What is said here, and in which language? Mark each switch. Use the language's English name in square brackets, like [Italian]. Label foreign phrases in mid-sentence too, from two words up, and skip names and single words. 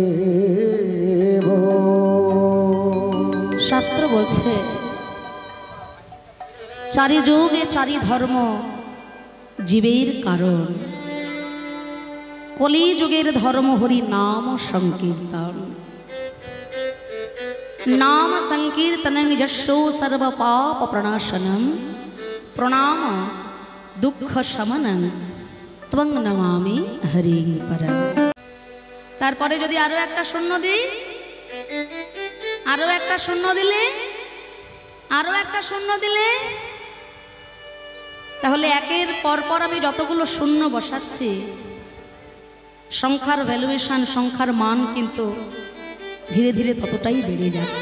[Bangla] শাস্ত্র বলছে চারি যুগে চারি ধর্ম জীবের কারণ, কলি যুগের ধর্ম হরি নাম সংকীর্তন। [Sanskrit] नाम संकीर्तनं यशो सर्व पाप प्रणाशनं प्रणाम दुख शमनं त्वं नमामि हरिं परं। [Bangla] তারপরে যদি আরো একটা শূন্য দিই, আরো একটা শূন্য দিলে, আরো একটা শূন্য দিলে, তাহলে একের পর পর আমি যতগুলো শূন্য বসাচ্ছি সংখ্যার ভ্যালুয়েশন, সংখ্যার মান কিন্তু ধীরে ধীরে ততটাই বেড়ে যাচ্ছে।